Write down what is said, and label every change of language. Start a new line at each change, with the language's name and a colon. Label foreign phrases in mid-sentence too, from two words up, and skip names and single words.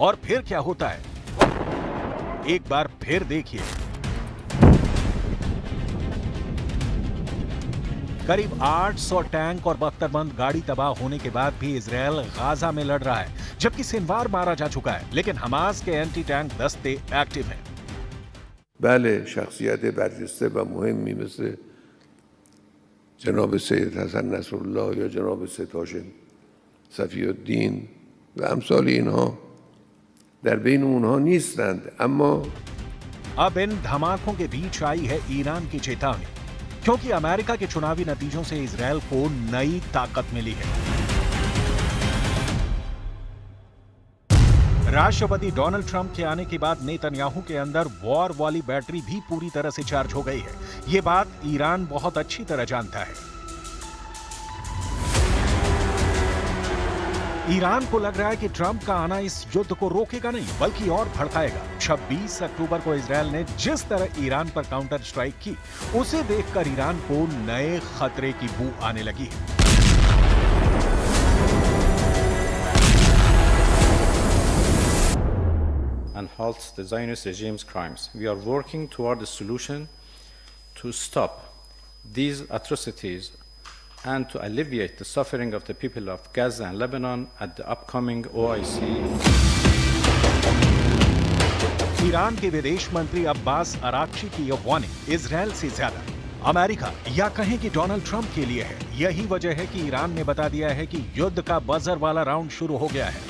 Hindi: और फिर क्या होता है, एक बार फिर देखिए। करीब 800 टैंक और बख्तरबंद गाड़ी तबाह होने के बाद भी इजराइल गाजा में लड़ रहा है, जबकि सिनवार मारा जा चुका है, लेकिन हमास के
English: anti tank
Hindi: दस्ते एक्टिव हैं।
Persian: بله، شخصیت برجسته و مهمی مثل جناب سید حسن نصرالله یا جناب سید هاشم صفی الدین و امثال اینها در بین اونها نیستند، اما
Hindi: अब इन धमाकों के बीच आई है ईरान की चेतावनी। क्योंकि अमेरिका के चुनावी नतीजों से इजरायल को नई ताकत मिली है। राष्ट्रपति डोनाल्ड ट्रंप के आने के बाद नेतन्याहू के अंदर वॉर वाली बैटरी भी पूरी तरह से चार्ज हो गई है। ये बात ईरान बहुत अच्छी तरह जानता है। ईरान को लग रहा है कि ट्रंप का आना इस युद्ध को रोकेगा नहीं बल्कि और भड़काएगा। 26 अक्टूबर को इजरायल ने जिस तरह ईरान पर
English: counter strike
Hindi: की, उसे देखकर ईरान को नए खतरे की बू आने लगी है।
English: And halts the Zionist regime's crimes. We are working toward a solution to stop these atrocities and to alleviate the suffering of the people of Gaza and Lebanon at the upcoming OIC.
Hindi: ईरान के विदेश मंत्री अब्बास अराक्ची की यह वार्निंग इजरायल से ज्यादा अमेरिका या कहें कि डोनाल्ड ट्रंप के लिए है। यही वजह है कि ईरान ने बता दिया है कि युद्ध का बजर वाला राउंड शुरू हो गया है।